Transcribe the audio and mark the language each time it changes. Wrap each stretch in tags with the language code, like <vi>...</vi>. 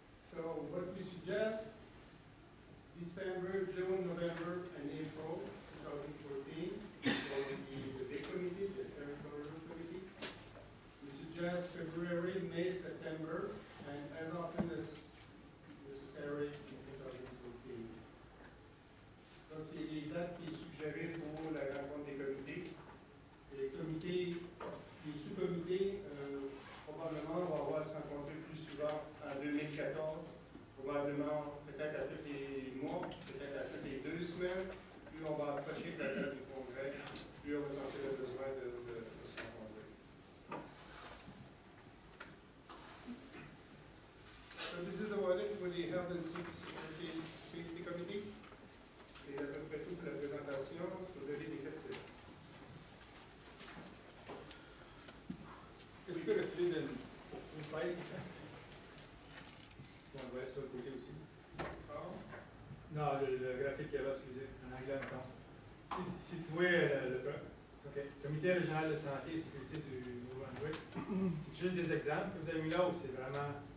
<en>So what we suggest, December, June, November, and April 2014 for the big committee, the Territorial Committee. We suggest February, May, September, and as often as necessary in 2014.</en> <fr>Donc, c'est les dates qui sont suggérées pour la rencontre des comités. Les comités, les sous-comités, probablement, on va avoir à se rencontrer plus souvent en 2014, probablement peut-être à tous les mois, peut-être à toutes les 2 semaines. Plus on va approcher de la date du congrès, plus on va sentir le besoin de se rencontrer.</fr> <en>So this is the audit for the Health and Safety Committee.</en> <fr>C'est à peu près tout pour la présentation. Est-ce que vous avez des questions? Est-ce que tu peux reculer d'une slide, s'il te plaît? On le voit sur le côté aussi. Non, le graphique qu'il y a là, excusez, en anglais, mettons. Si tu vois le comité régional de santé et sécurité du Nouveau-Brunswick, c'est juste des exemples que vous avez mis là ou c'est vraiment.</fr>